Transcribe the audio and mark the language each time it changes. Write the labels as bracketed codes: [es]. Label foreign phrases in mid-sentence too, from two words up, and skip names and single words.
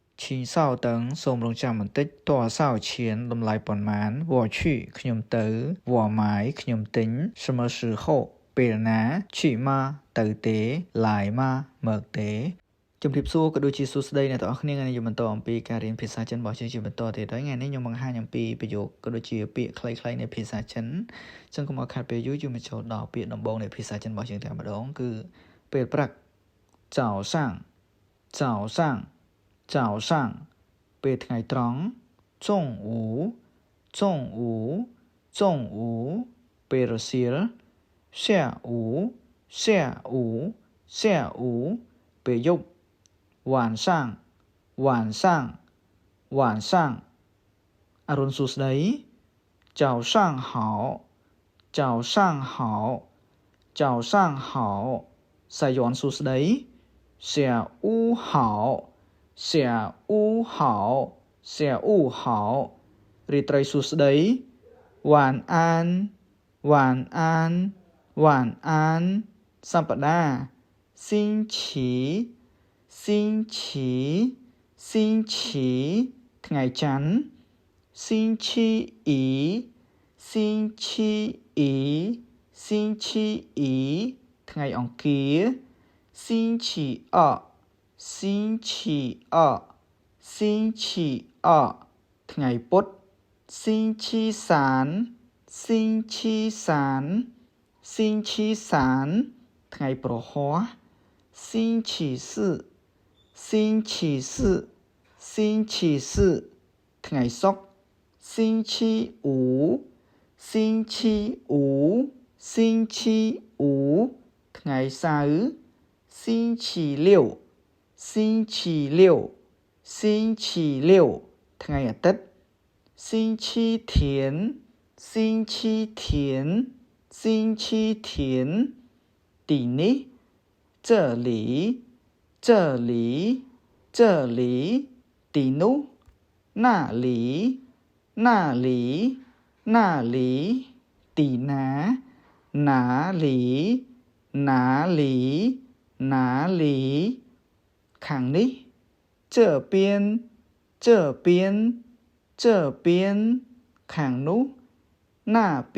[zh] 请稍等 [km] សូមរងចាំបន្តិចតើសោឈៀនតម្លៃប៉ុន្មាន [zh] 我去 [km] ខ្ញុំទៅ [zh] 我买 [km] ខ្ញុំទិញ [zh] 什么时候 [km] ពេលណា [zh] 去吗 [km] ទៅទេ来吗មកទេជំរាបសួរក៏ដូចជាសួស្តីអ្នកទាំងអស់គ្នាថ្ងៃនេះយើងបន្តអំពីការរៀនភាសាចិនរបស់យើងជាបន្តទៀតហើយ ថ្ងៃនេះខ្ញុំបង្ហាញអំពីប្រយោគក៏ដូចជាពាក្យខ្លីៗនៃភាសាចិនចឹងកុំឲ្យខាតពេលយូរយើងមកចូលដល់ពាក្យដំបូងនៃភាសាចិនរបស់យើងតែម្ដងគឺពេលព្រឹក [zh] 早上早上早上 [km] ពេលថ្ងៃត្រង់ [zh] 中午中午中午 [km] ពេលរសៀល [zh] 下午下午下午 [km] ពេលយប់ [zh] 晚上晚上晚上 [km] អរុនសួស្តី [zh] 早上好早上好早上好 [km] សាយ័ន្តសួស្តី [zh] 下午好下午好下午 [km] 好រាត្រីសួស្តី [zh] 晚安晚安晚安 [km] សប្តាហ៍ [zh] 星期星期星期 [km] ថ្ងៃច័ន្ទ [zh] 星期一星期一星期一 [km] ថ្ងៃអង្គារ [zh] 星期二星期二星期二 [km] ថ្ងៃពុធ [zh] 星期三星期三星期三 [km] ថ្ងៃប្រហ័ស [zh] 星期四星期四星期四 [km] ថ្ងៃសុក្រ [zh] 星期五星期五星期五 [km] ថ្ងៃសៅរ៍ [zh] 星期六星期六星期六 [km] ថ្ងៃអាទិត្យ [zh] 星期天星期天星期天 [km] ទីនេះ [zh] 这里这里这里 [km] ទីនោះ [zh] 那里那里那里 [km] ទីណា [zh] 哪里哪里哪里 [km] ខាងនេះ [zh] 这边这边这边 [km] ខាងនោះ [zh] 那边